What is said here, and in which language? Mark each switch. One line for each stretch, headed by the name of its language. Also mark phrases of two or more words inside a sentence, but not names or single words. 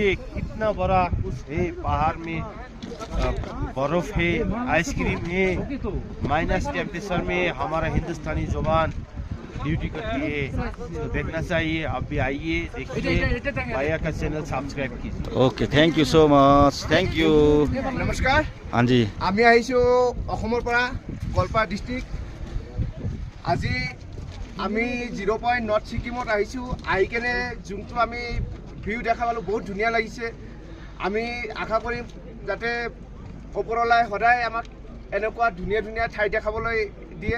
Hindi: कितना बड़ा कुछ है, पहाड़ में बर्फ है, आइसक्रीम है, माइनस टेम्परेचर में हमारा हिंदुस्तानी जवान ड्यूटी करती है। तो देखना चाहिए, आप भी आइए, देखिए। भैया का चैनल सब्सक्राइब कीजिए।
English: Okay, thank you so much. Thank you.
Hindi: नमस्कार। हाँ जी।
Assamese: আমি আহিছোঁ অসমৰ পৰা, গোৱালপাৰা ডিষ্ট্ৰিক্ট। আজি আমি 0 পইণ্ট নৰ্থ ছিকিমত আহিছোঁ। আহি কেনে যোনটো আমি ভিউ দেখা পালোঁ, বহুত ধুনীয়া লাগিছে। আমি আশা কৰিম যাতে ওপৰলাই সদায় আমাক এনেকুৱা ধুনীয়া ধুনীয়া ঠাই দেখাবলৈ দিয়ে।